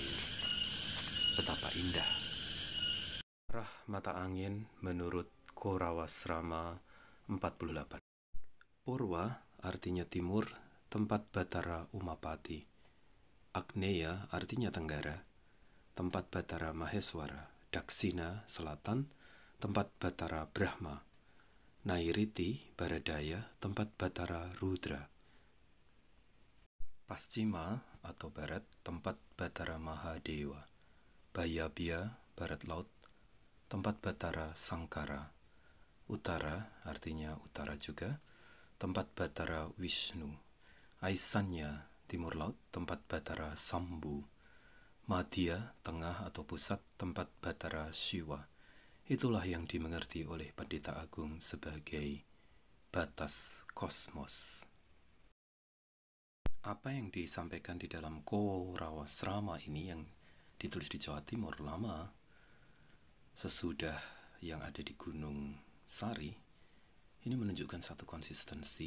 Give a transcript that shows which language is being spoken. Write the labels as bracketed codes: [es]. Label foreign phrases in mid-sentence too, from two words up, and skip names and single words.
[id] Betapa indah. Arah mata angin menurut Korawasrama 48. Purwa artinya timur, tempat Batara Umapati. Agneya artinya tenggara, tempat Batara Maheswara. Daksina selatan, tempat Batara Brahma. Nairiti baradaya, tempat Batara Rudra. Paschima atau barat, tempat Batara Mahadewa. Bayabia barat laut, tempat Batara Sangkara. Utara artinya utara juga, tempat Batara Wisnu. Aisanya timur laut, tempat Batara Sambu. Madhya tengah atau pusat, tempat Batara Shiva. Itulah yang dimengerti oleh Pendeta Agung sebagai batas kosmos. Apa yang disampaikan di dalam Korawasrama ini yang ditulis di Jawa Timur lama, sesudah yang ada di Gunung Sari, ini menunjukkan satu konsistensi.